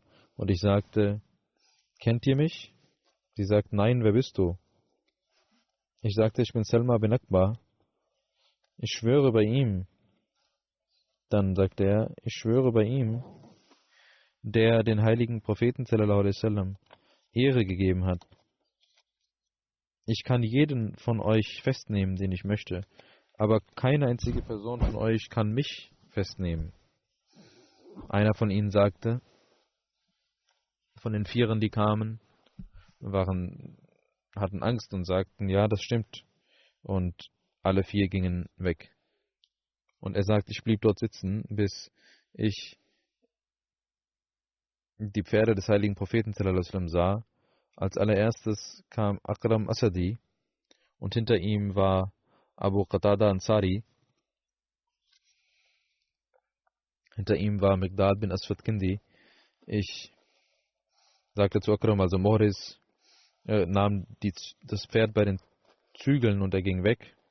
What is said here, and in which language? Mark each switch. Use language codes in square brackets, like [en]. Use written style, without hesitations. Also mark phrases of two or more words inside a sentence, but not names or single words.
[de] Und ich sagte, kennt ihr mich? Sie sagt, nein, wer bist du? Ich sagte, ich bin Salma bin Akbar. Ich schwöre bei ihm. Dann sagte er, ich schwöre bei ihm, der den heiligen Propheten [ar] صلى الله عليه وسلم [de] Ehre gegeben hat. Ich kann jeden von euch festnehmen, den ich möchte, aber keine einzige Person von euch kann mich festnehmen. Einer von ihnen sagte, von den 4, die kamen, hatten Angst und sagten, ja, das stimmt. Und alle 4 gingen weg. Und er sagt, ich blieb dort sitzen, bis ich die Pferde des heiligen Propheten [ar] صلى الله عليه وسلم [de] sah. Als allererstes kam Akram Asadi und hinter ihm war Abu Qatada Ansari. Hinter ihm war Miqdad bin Aswad Kindi. Ich sagte zu Akram, also Mohriz nahm das Pferd bei den Zügeln und er ging weg.